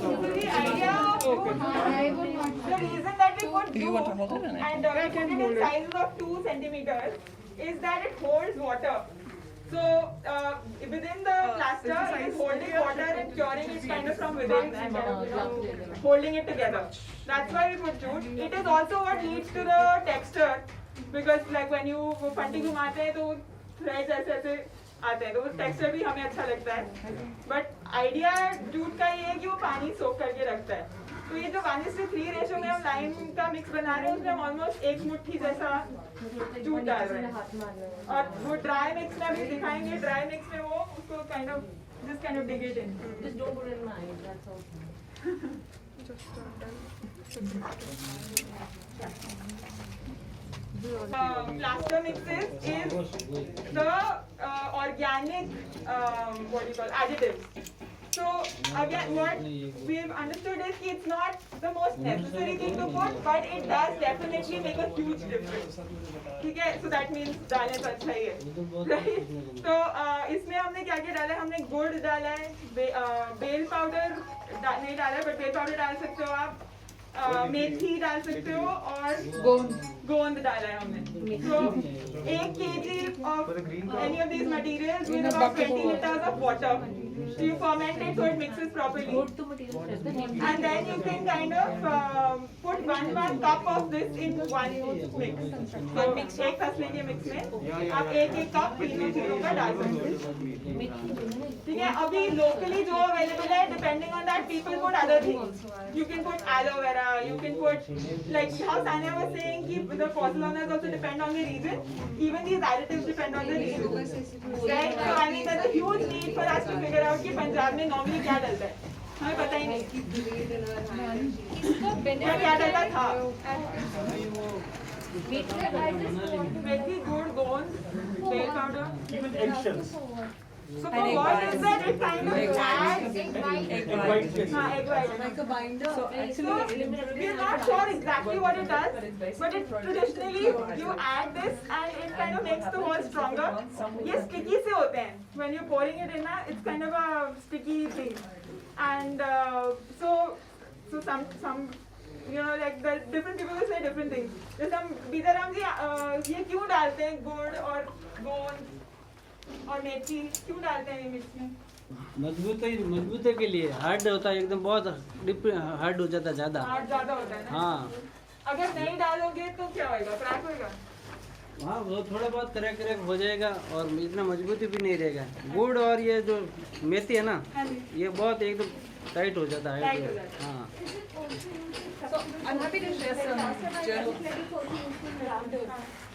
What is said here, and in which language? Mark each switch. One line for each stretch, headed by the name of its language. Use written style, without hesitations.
English: So the idea of the reason that we put glue and put it in sizes of 2 centimeters is that it holds water. So within the plaster, it is holding water and curing it kind of from within and holding it together. That's why we put jute. It is also what leads to the texture, because like when you
Hindi: फंटी घुमाते हैं तो threads ऐसे ऐसे आते हैं, तो वो texture भी हमें अच्छा लगता है. But idea jute का ये है कि वो पानी सोख करके रखता है. तो ये जो 1:3 रेशो में हम लाइम का मिक्स बना रहे हैं, उसमें हम ऑलमोस्ट 1 मुट्ठी जैसा जूट डाल रहे हैं. और वो ड्राई मिक्स में अभी दिखाएंगे, ड्राई मिक्स में वो उसको kind of
English: just kind of dig it in. Just don't put it in my eyes, that's all. Plaster mixes is the organic what do you call additives. So again, what we've understood is that it's not the most necessary thing to put, but it does definitely make a huge difference.
Hindi: ठीक है,
English: so that means
Hindi: डालने तो अच्छा ही है, right? तो इसमें हमने क्या क्या डाला है? हमने गुड़ डाला है, बेल पाउडर नहीं डाला है, but बेल पाउडर डाल सकते हो आप, मेथी डाल सकते हो और गोंद डाला है हमने.
English: So 1 kg of any of these materials with about 20 liters of water. So you ferment it so it mixes properly. And then you can kind of put 1 cup of this in one mix.
Hindi: So एक फसले के mix में आप 1 cup तीनों चीजों का डाल सकते हैं. ठीक है, अभी locally जो available है, depending on that people put other things.
English: You can put aloe vera, you can put like how Sanya was saying कि the pozzolas also depend on the region. Even these additives depend on the region. Right? So I mean there's a huge need for us to figure out
Hindi: कि पंजाब में normally क्या डलता है. हमें पता ही नहीं क्या डलता था. मेथी, गुड़, गोंद, bell powder.
English: So for what is that? It kind of adds egg white. Like a binder. So actually, we are not sure exactly what it does, but it traditionally you add this and it kind of makes the whole stronger.
Hindi: ये sticky से होते हैं.
English: When you're pouring it in, it's kind of a sticky thing. And so some you know like the different people will say different things.
Hindi: जैसे हम बीजाराम जी ये क्यों डालते हैं गुड़ और गोंद और मेथी क्यों डालते हैं मिक्स में? मजबूती के लिए. हार्ड होता है एकदम, बहुत हार्ड हो जाता है ज़्यादा. हार्ड ज़्यादा होता है ना? हाँ. अगर नहीं डालोगे तो क्या होएगा? क्रैक होएगा? हाँ, वो थोड़ा बहुत क्रैक हो जाएगा और इतना मजबूती भी नहीं रहेगा. गुड़ और ये जो मेथी है ना, ये बहुत एकदम टाइट हो जाता है. हाँ.
English: So I'm happy to share some journal.